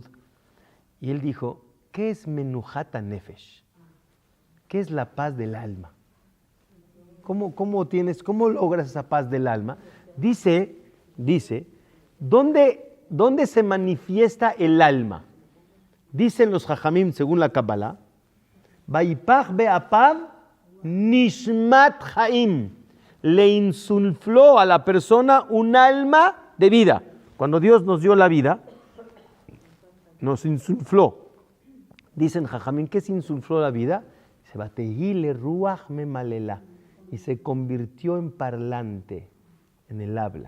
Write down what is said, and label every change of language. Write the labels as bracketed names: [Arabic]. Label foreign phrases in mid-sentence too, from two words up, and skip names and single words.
[Spanish] Y él dijo, ¿qué es [Hebrew] מנוחת נפש? [Spanish] ¿Qué es la paz del alma? ¿Cómo logras esa paz del alma? Dice, ¿dónde se manifiesta el alma? Dicen los Jajamim, según la Kabbalah, [Hebrew] ויפח באפיו נשמת חיים. [Spanish] Le insufló a la persona un alma de vida. Cuando Dios nos dio la vida, nos insufló. Dicen Jajamim, ¿qué se insufló la vida? Se batehile [Hebrew] רוח ממללא. [Spanish] Y se convirtió en parlante, en el habla.